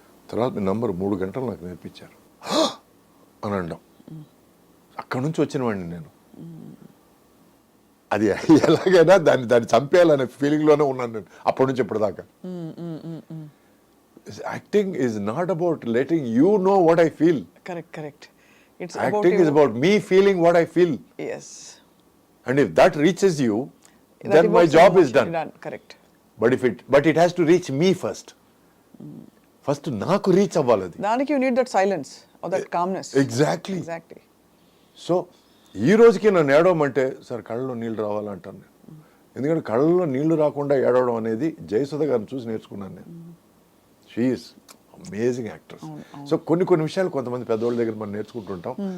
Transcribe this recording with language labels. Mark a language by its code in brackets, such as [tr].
[te] తర్వాత మీ నంబర్ 3 గంటలు నాకు నేర్పించారు అని అనడం. అక్కడి నుంచి వచ్చిన వాడిని నేను. అది ఎలాగైనా దాన్ని చంపేయాలనే ఫీలింగ్లోనే ఉన్నాను నేను అప్పటి నుంచి ఇప్పటిదాకా. [en] Acting is not about letting you know what I feel. Correct. Acting is about me feeling what I feel. Yes. And if that reaches you, then my job is done. Correct. But it has to reach me first. [te] First naaku reach avvaladi. [en] Daniki you need that silence or that calmness. Exactly. Exactly. [te] So ఈ రోజుకి నన్ను ఏడవమంటే sir కళ్ళలో నీళ్ళు రావాలంటాను నేను. ఎందుకంటే కళ్ళలో నీళ్లు రాకుండా ఏడవడం అనేది జయసుధ గారిని చూసి నేర్చుకున్నాను నేను. [en] She is amazing actors. [te] So కొన్ని విషయాలు కొంతమంది పెద్దవాళ్ళ దగ్గర మనం నేర్చుకుంటుంటాం.